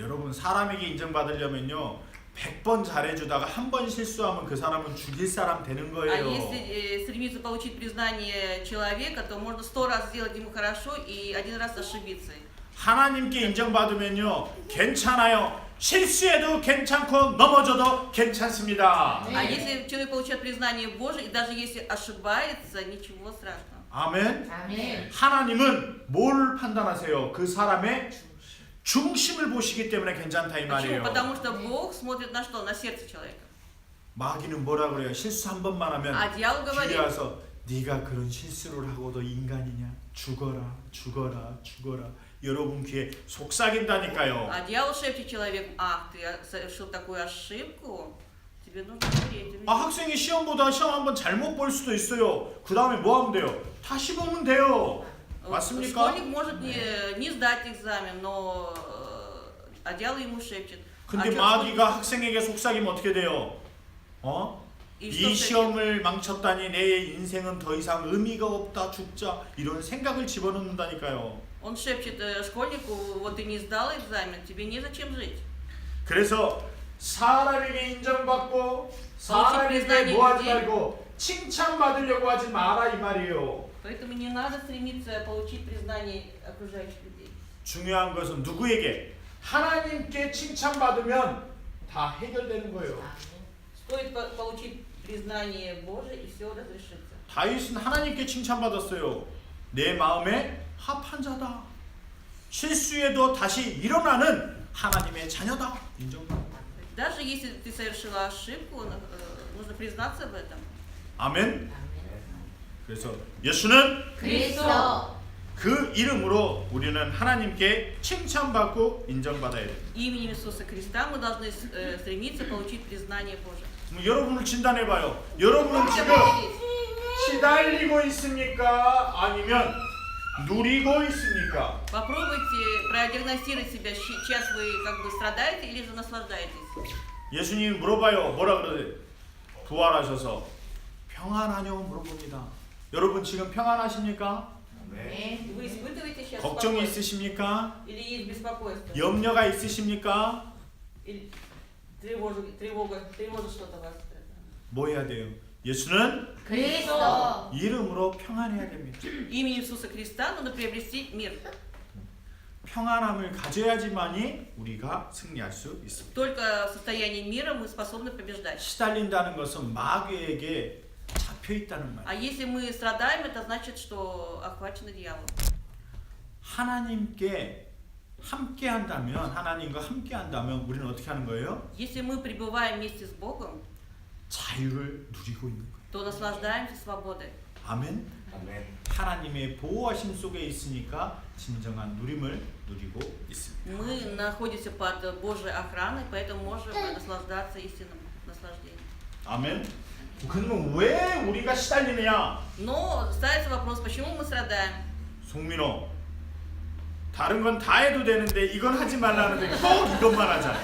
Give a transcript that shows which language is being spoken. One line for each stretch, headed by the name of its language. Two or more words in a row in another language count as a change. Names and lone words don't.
Korean: 여러분 사람에게 인정받으려면요 100번 잘해주다가 한 번 실수하면 그 사람은 죽일 사람 되는
Russian: А
Korean: 거예요.
Russian: если стремиться получить признание человека, то можно 100 раз сделать ему хорошо и один раз ошибиться.
Korean: 하나님께 인정받으면요 괜찮아요. 실수해도 괜찮고 넘어져도 괜찮습니다.
Russian: А если человек получает признание Божие, и даже если ошибается, ничего страшного.
Korean: 아멘. 아멘. 하나님은 뭘 판단하세요? 그 사람의 중심을 보시기 때문에 괜찮다 이
Russian: Почему?
Korean: 말이에요.
Russian: Потому что Бог смотрит на что? На сердце человека.
Korean: 마귀는 뭐라 그래요? 실수 한 번만 하면
Russian: А дьявол
Korean: 뒤에
Russian: говорит,
Korean: 와서 네가 그런 실수를 하고도 인간이냐? 죽어라, 죽어라, 죽어라. 여러분 귀에 속삭인다니까요.
Russian: а дьявол шепчет человеку, ах, ты совершил такую ошибку, тебе нужно умереть.
Korean: 아 학생이 시험보다 시험 한번 잘못 볼 수도 있어요. 그 다음에 뭐 하면 돼요? 다시 보면 돼요. 맞습니까?
Russian: Школьник может не сдать экзамен, но а дьявол ему шепчет.
Korean: 근데 마귀가 학생에게 속삭이면 어떻게 돼요?
Russian: И
Korean: 이
Russian: что шепчет?
Korean: 시험을 망쳤다니 내 인생은 더 이상 의미가 없다 죽자 이런 생각을 집어넣는다니까요.
Russian: Он шепчет школьнику, вот ты не сдал экзамен, тебе незачем жить.
Korean: 그래서 사람에게 인정받고 사람에게 뭐 하지 말고 칭찬받으려고 하지 마라 이 말이에요.
Russian: Поэтому не надо стремиться получить признание окружающих людей.
Korean: 중요한 것은 누구에게? 하나님께 칭찬받으면 다 해결되는 거예요.
Russian: Стоит получить признание Божие, и все разрешится.
Korean: 다윗은 하나님께 칭찬받았어요. 내 마음에 합한 자다. 실수해도 다시 일어나는 하나님의 자녀다. 인정받아.
Russian: Даже если ты совершила ошибку, нужно признаться в этом.
Korean: 아멘. 그래서 예수는 그리스도. 그 이름으로 우리는 하나님께 칭찬받고 인정받아야 돼요.
Russian: Именем Иисуса Христа мы должны стремиться получить признание Божие.
Korean: 여러분을 진단해봐요. 여러분은 지금 시달리고 있습니까? 아니면 누리고 있습니까?
Russian: Попробуйте продиагностировать себя, сейчас вы как бы страдаете или же наслаждаетесь.
Korean: 예수님이 물어봐요. 뭐라 그러세요? 부활하셔서 평안하냐고 물어봅니다. 여러분 지금 평안하십니까? 네.
Russian: Вы испытываете сейчас
Korean: 걱정이
Russian: спокойствие?
Korean: 있으십니까?
Russian: Или есть беспокойство?
Korean: 염려가 있으십니까?
Russian: Или тревожит что-то вас?
Korean: 뭐 해야 돼요? 예수는 그리스도. 이름으로 평안해야 됩니다.
Russian: Именем Иисуса Христа нужно приобрести мир.
Korean: 평안함을 가져야지만이 우리가 승리할 수 있습니다.
Russian: Только в состоянии мира мы способны побеждать.
Korean: 시달린다는 것은 마귀에게 잡혀 있다는 말.
Russian: А если мы страдаем, это значит, что охвачены дьяволом.
Korean: 하나님께 함께 한다면, 하나님과 함께 한다면 우리는 어떻게 하는 거예요?
Russian: Если мы пребываем вместе с Богом,
Korean: 자유를 누리고 있는 거예요.
Russian: то наслаждаемся свободой.
Korean: 아멘. 하나님의 보호하심 속에 있으니까 진정한 누림을 누리고 있습니다.
Russian: Мы находимся под Божьей охраной, поэтому можем наслаждаться истинным наслаждением.
Korean: 아멘. 그러면 왜 우리가 시달리느냐?
Russian: Но ставится вопрос, почему мы страдаем?
Korean: 송민호, 다른 건 다 해도 되는데 이건 하지 말라는데 꼭 이것만 하잖아.